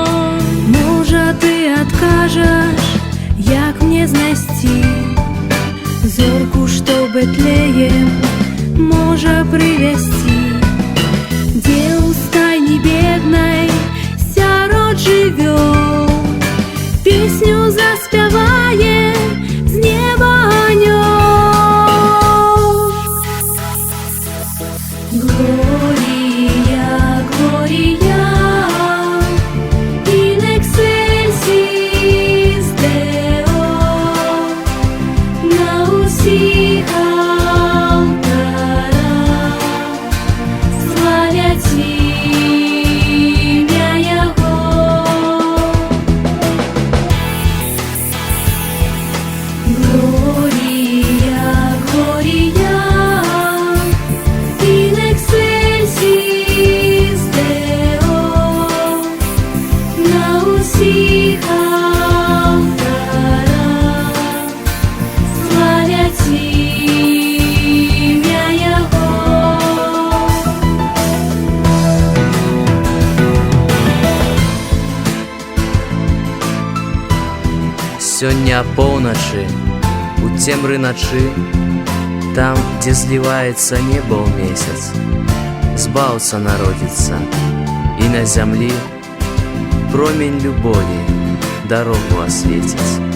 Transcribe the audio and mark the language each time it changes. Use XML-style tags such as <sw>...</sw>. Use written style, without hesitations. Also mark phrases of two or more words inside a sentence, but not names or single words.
<be>Можа, ты адкажаш, як мне знайсці зорку, што Бэтлеем можа прывязці, дзе ў стайні беднай сярод жывёл песню заспявае з неба анёл.</be> <la>Gloria, Gloria, in excelsis Deo,</la> <uk>на усіх алтарах славять ім'я Його.</uk> <la>Gloria, Gloria, in excelsis Deo,</la> <uk>на усіх алтарах славять ім'я Його.</uk> <be>Сёння апоўначы, у цемры начы, там, дзе зліваецца неба ў месяц, збаўца народзіцца, і на зямлі промень любові дарогу асветіць.</be>